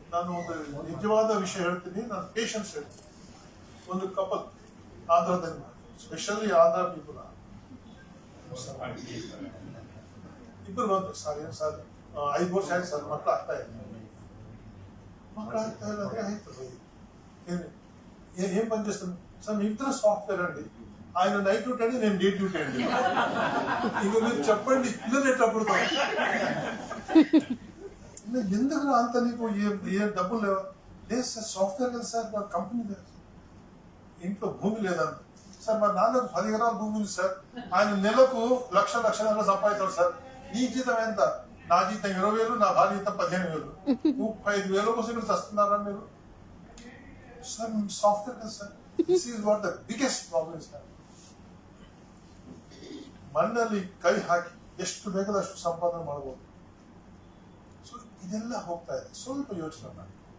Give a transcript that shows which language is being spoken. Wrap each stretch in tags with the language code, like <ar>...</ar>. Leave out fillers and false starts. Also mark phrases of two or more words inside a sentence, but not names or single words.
<kn>ನಾನು ಒಂದು ನಿಜವಾದ ವಿಷಯ ಹೇಳ್ತೀನಿ, ನಾನು ಪೇಷನ್ಸ್ ಹೇಳ್ತೀನಿ. ಒಂದು ಕಪಲ್ ಆಂಧ್ರದಲ್ಲಿ,</kn> <en>specially Andhra people,</en> <kn>ಇಬ್ಬರು ಬಂದು ಸರ್ 5 ವರ್ಷ ಆಯ್ತು ಸರ್, ಮಕ್ಕಳು ಆಗ್ತಾ ಇಲ್ಲ ಅಂದ್ರೆ ಆಯ್ತು.</kn> <te>ఏం పని చేస్తాను సార్? మీ ఇద్దరు సాఫ్ట్వేర్ అండి, ఆయన</te> <en>night duty</en> <te>అండి, నేను</te> <en>day duty</en> <te>అండి. ఇంక మీరు చెప్పండి, పిల్లలు ఎట్లా పుడతాం? ఎందుకు అంత నీకు ఏ డబ్బులు లేవా? లేదు సార్, సాఫ్ట్వేర్ కదా సార్, మా కంపెనీ లేదు. ఇంట్లో భూమి లేదంట సార్. మా నాన్నకు 10 ఎకరాల భూమి ఉంది సార్, ఆయన నెలకు లక్షన్నర సంపాదించారు సార్. నీ జీతం ఎంత? నా జీతం 20,000, నా భార్య జీతం 15,000. 35,000 కోసం ఇక్కడ వస్తున్నారా మీరు? సార్ సాఫ్ట్వేర్ కదా సార్.</te> <en>This is what the biggest problem sir.</en> <kn>ಮಣ್ಣಲ್ಲಿ ಕೈ ಹಾಕಿ ಎಷ್ಟು ಬೇಕಾದಷ್ಟು ಸಂಪಾದನೆ ಮಾಡಬಹುದು. ಸೊ ಇದೆಲ್ಲ ಹೋಗ್ತಾ ಇದೆ, ಸ್ವಲ್ಪ ಯೋಚನೆ ಮಾಡಿ.</kn>